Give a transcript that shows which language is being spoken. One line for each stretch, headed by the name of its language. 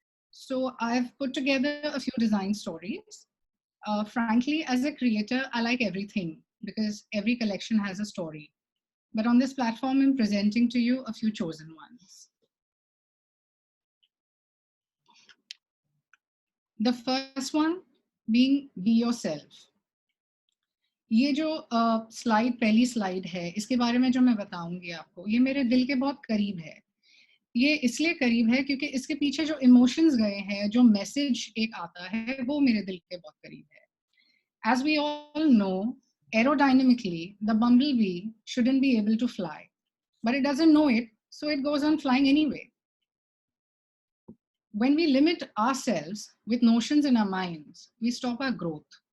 English: So I've put together a few design stories. Frankly, as a creator, I like everything because every collection has a story. But on this platform, I'm presenting to you a few chosen ones. The first one being be yourself.
Hindi: ये जो slide पहली slide है, इसके बारे में जो मैं बताऊंगी आपको, ये मेरे दिल के बहुत करीब है. ये इसलिए करीब है क्योंकि इसके पीछे जो इमोशंस गए हैं, जो मैसेज एक आता है, वो मेरे दिल के बहुत करीब है.
English: As we all know, aerodynamically, the bumblebee shouldn't be able to fly, but it doesn't know it, so it goes on flying anyway. When we limit ourselves with notions in our minds, we stop our growth.